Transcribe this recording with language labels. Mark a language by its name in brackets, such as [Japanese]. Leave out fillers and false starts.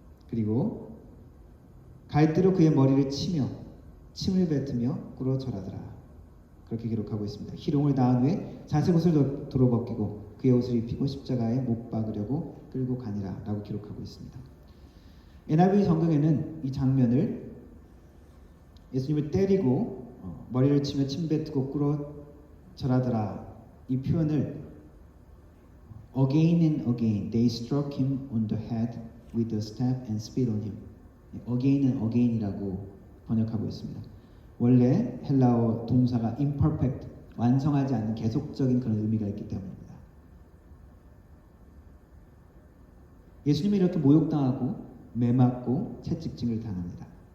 [Korean] 그리고 갈대로 그의 머리를 치며 침을 뱉으며 꿇어 절하더라. 그렇게 기록하고 있습니다. 희롱을 당한 후에 자색옷을 도로 벗기고 그의 옷을 입히고 십자가에 못 박으려고 끌고 가니라 라고 기록하고 있습니다. NIV 성경에는 이 장면을 예수님을 때리고 머리를 치며 침 뱉고 꿇어 절하더라 이 표현을 [English] Again and again they struck him on the head with a staff and spit on him. Again and again [Korean] 이라고 번역하고 있습니다. 원래 헬라어 동사가 imperfect, 완성하지 않는 계속적인 그런 의미가 있기 때문입니다. 예수님이 이렇게 모욕당하고 매맞고 채찍질을 당합니다.